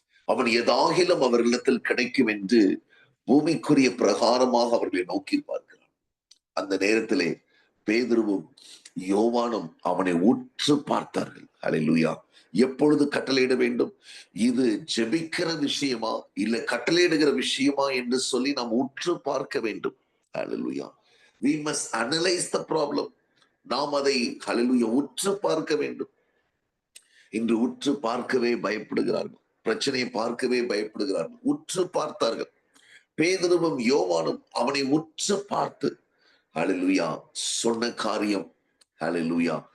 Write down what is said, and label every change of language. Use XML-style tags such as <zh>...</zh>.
<ta>அவன் ஏதாகிலும் அவர்களிடத்தில் கிடைக்கும் என்று பூமிக்குரிய பிரகாரமாக அவர்களை நோக்கி பார்க்கிறான். அந்த நேரத்திலே பேதுருவும் யோவானும் அவனை உற்று பார்த்தார்கள். அல்லேலூயா. எப்பொழுது கட்டளையிட வேண்டும்? இது ஜெபிக்கிற விஷயமா இல்ல கட்டளையிடுகிற விஷயமா என்று சொல்லி நாம் உற்று பார்க்க வேண்டும். அல்லேலூயா.</ta> <en>We must analyze the problem.</en> <ta>நாம் அதை அல்லேலூயா உற்று பார்க்க வேண்டும். இன்று உற்று பார்க்கவே பயப்படுகிறார்கள். பிரச்சனையை பார்க்கவே பயப்படுகிறார்கள். உற்று பார்த்தார்கள். பேதுருவும் யோவானும் அவனை உற்று பார்த்து ஹல்லேலூயா சொன்ன காரியம். ஹல்லேலூயா.</ta>